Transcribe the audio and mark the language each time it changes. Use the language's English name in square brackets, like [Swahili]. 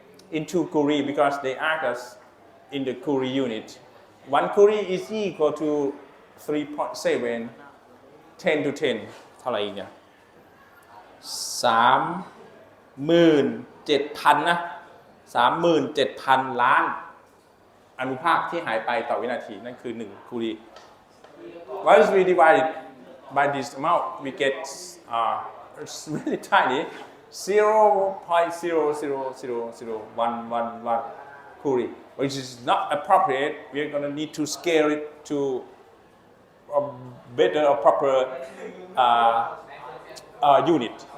[English] into Curie because they ask us in the Curie unit. 1 Curie is equal to 3.7 10 to 10 [Thai] เท่าไหร่อีกเนี่ย37,000 นะ 37,000 ล้านอนุภาคที่หายไปต่อวินาทีนั่นคือ1 Curie. [English] Once we divide it by this amount we get it's really tiny 0.0000111 Curie, which is not appropriate. We're going to need to scale it to a better or proper unit.